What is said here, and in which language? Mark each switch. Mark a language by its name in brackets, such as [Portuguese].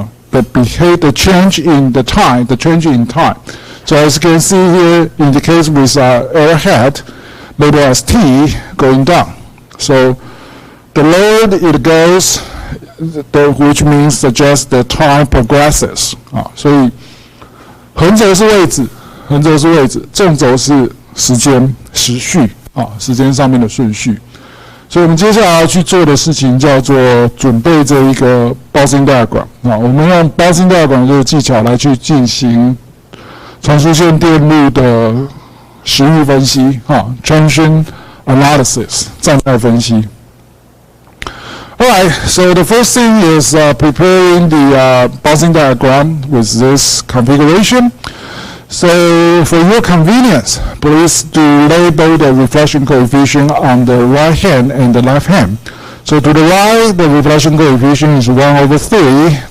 [English] The change in the time, So as you can see here, indicates with arrowhead, labeled as T, going down. So the lower it goes, which means suggests the time progresses. [Chinese] 所以横轴是位置，横轴是位置，纵轴是时序啊，时间上面的顺序。所以我们接下来要去做的事情叫做准备这一个 bouncing diagram 啊，我们用 bouncing diagram 这个技巧来去进行传输线电路的时域分析啊 ，junction analysis 站态分析。 [English] Alright, so the first thing is preparing the bouncing diagram with this configuration. So for your convenience, please do label the reflection coefficient on the right hand and the left hand. So to the right, the reflection coefficient is 1/3.